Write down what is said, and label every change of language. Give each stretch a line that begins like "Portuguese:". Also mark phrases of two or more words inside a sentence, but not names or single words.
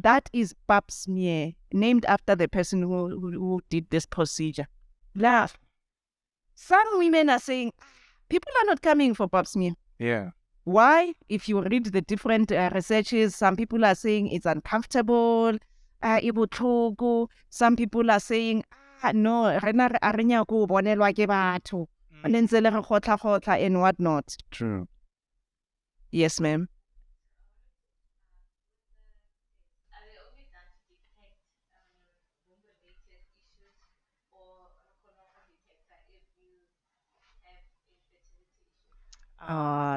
English: That is pap smear, named after the person who did this procedure. Now, some women are saying, people are not coming for pap smear. Yeah. Why? If you read the different researches, some people are saying it's uncomfortable, ibuhlungu. Some people are saying, no,
Northern Sotho: rena re arenya go bonelwa ke batho. Ntse le re kgotla
English: and whatnot. True. Yes, ma'am. Are they only done to detect womb-related issues, or colorectal detector if you have infertility issues?